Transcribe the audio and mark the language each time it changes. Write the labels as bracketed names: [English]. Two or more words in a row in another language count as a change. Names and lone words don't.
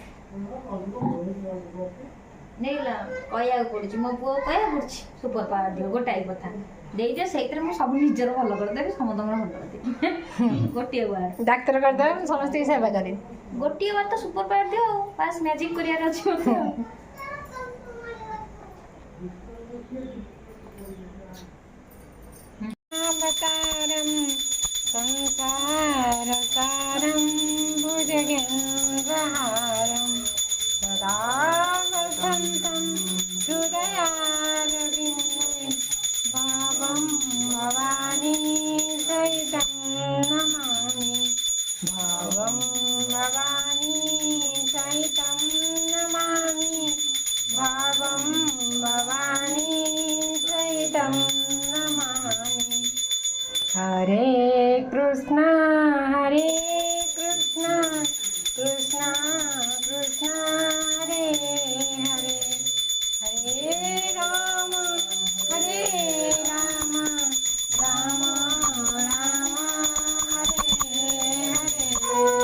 [Odia] ନେଇଗଲା କହିବାକୁ ପଡୁଛି ମୋ ପୁଅ କହିବାକୁ ପଡୁଛି [English] super power [Odia] ଦିଅ ଗୋଟାଏ କଥା ଦେଇଦିଅ ସେଇଥିରେ ମୁଁ ସବୁ ନିଜର ଭଲ କରିଦେବି ସମସ୍ତଙ୍କର ଭଲ କରିଦେବି ଗୋଟିଏ ବାର ଡାକ୍ତର କରିଦେବେ ମୁଁ ସମସ୍ତଙ୍କୁ ସେବା କରିବି ଗୋଟିଏ ବାର ତ [English] super power [Odia] ଦିଅ ଆଉ ବାସ୍ ମ୍ୟାଜିକ୍ କରିବାର ଅଛି ମୋତେ ଆଉ [Sanskrit] संसारसारं भुजगेन्द्रहारं सदा वसन्तं हृदयारविन्दे भावं भवानी सहितं नमामि भावं भवानी सहितं नमामि भावं भवानी सहितं नमामि हरे कृष्णा कृष्णा कृष्णा हरे हरे हरे राम राम राम हरे हरे